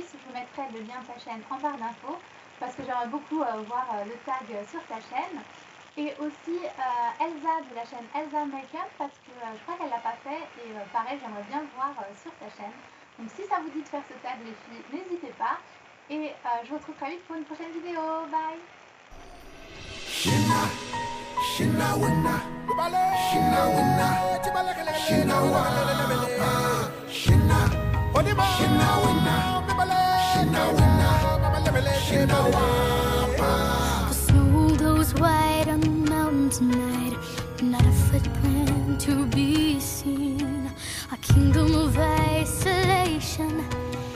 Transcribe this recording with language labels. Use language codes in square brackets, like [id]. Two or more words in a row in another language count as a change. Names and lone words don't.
[fr] Je vous mettrai le lien de sa chaîne en barre d'infos parce que j'aimerais beaucoup voir le tag sur ta chaîne. Et aussi Elsa de la chaîne Elsa Makeup parce que je crois qu'elle l'a pas fait et pareil j'aimerais bien le voir sur ta chaîne. Donc si ça vous dit de faire ce tag les filles, n'hésitez pas. Et je vous retrouve très vite pour une prochaine vidéo. Bye. Shina, Shina winna, Shina winna, Shina wa, Shina, Shina winna, Shina winna, Shina wa. [en] The snow goes white on the mountain tonight, not a footprint to be seen. A kingdom of isolation.